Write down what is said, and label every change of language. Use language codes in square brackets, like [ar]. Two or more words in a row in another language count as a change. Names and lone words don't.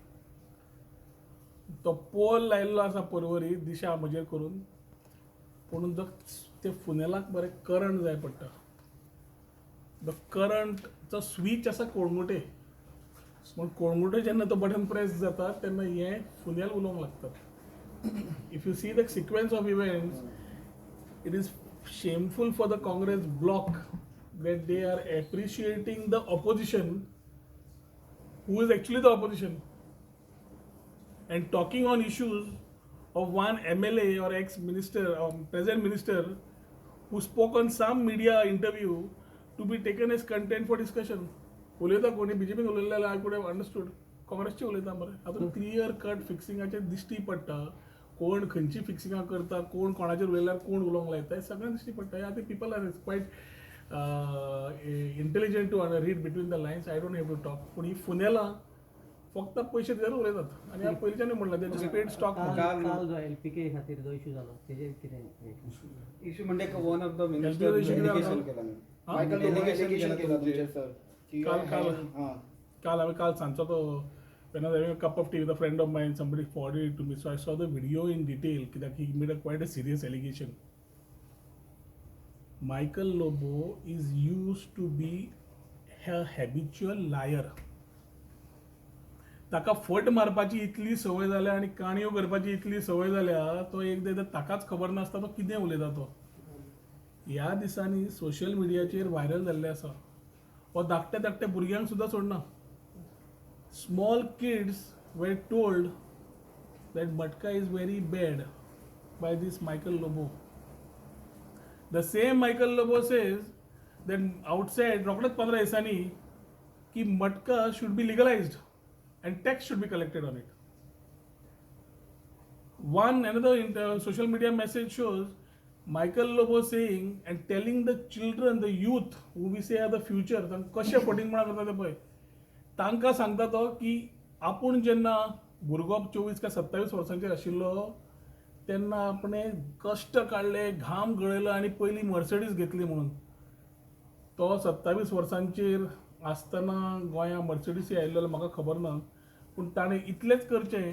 [kok] तो पोल लायिल्लो आसा परवरी दिशा म्हजेर करून पूण जो ते फुनेलाक बरें करंट जाय पडटा द करंटचो स्वीच आसा कोळंगुटे पूण कोळंगुटे जेन्ना तो बटन प्रेस जाता तेन्ना हें फुनेल उलोवंक लागतात [en] if you see the sequence of events it is shameful for the Congress block that they are appreciating the opposition who is actually the opposition and talking on issues of one MLA or ex-minister or present minister who spoke on some media interview to be taken as content for discussion. [kok] उलयता कोणी BJP उलयलें [en] I could have understood [kok] काँग्रेसचे उलयता मरे हातून [en] clear cut [kok] फिक्सिंगाचेर दिश्टी पडटा कोण खंयची फिक्सिंगां करता कोण कोणाचेर उलयल्यार कोण उलोवंक लायता हें सगळें दिश्टी पडटा [en] I think people are quite intelligent to read between the lines I don't have to talk [kok] पूण ही फुनेलां फक्त पयशे दिल्यार उलयतात आनी हांव पयलींच्यानूय म्हणलां तेजे [en] paid stock [kok] काल जो LPK खातीर जो इशू जालो तेजेर कितें [en] इशू म्हणजे one of the मिनिस्टर [kok] डेलिगेशन केला मायकल डेलिगेशन केला तुमचे सर काल हांवें काल सांजचो तो [en] when I was having a cup of tea with a friend of mine, somebody forwarded it to me. So I saw the video in detail. That he made quite a serious allegation. Michael Lobo is used to be a habitual liar. [kok] ताका फट मारपाची इतली संवय जाल्या आनी काणयो करपाची इतली संवय जाल्या तो एकदां ताकाच खबर नासता तो कितें उलयता तो ह्या दिसांनी सोशल मिडियाचेर व्हायरल जाल्लें आसा हो धाकट्या धाकट्या भुरग्यांक सुद्दां सोडना [en] small kids were told that Matka is very bad by this Michael Lobo. The same Michael Lobo says that outside [kok] रोखडेच 15 दिसांनी [en] की Matka should be legalized and tax should be collected on it. Another social media message shows Michael Lobo saying and telling the children, the youth who we say are the future, [kok] कशे फटींग म्हणा करता ते पळय तांकां सांगता तो की आपूण जेन्ना भुरगो 24 काय 27 वर्सांचेर आशिल्लो तेन्ना आपणें कश्ट काडले घाम गळयलो आनी पयलीं मर्सडीज घेतली म्हणून तो 27 वर्सांचेर आसतना गोंयांत मर्सडीस आयिल्लो म्हाका खबर ना पूण ताणें इतलेंच करचें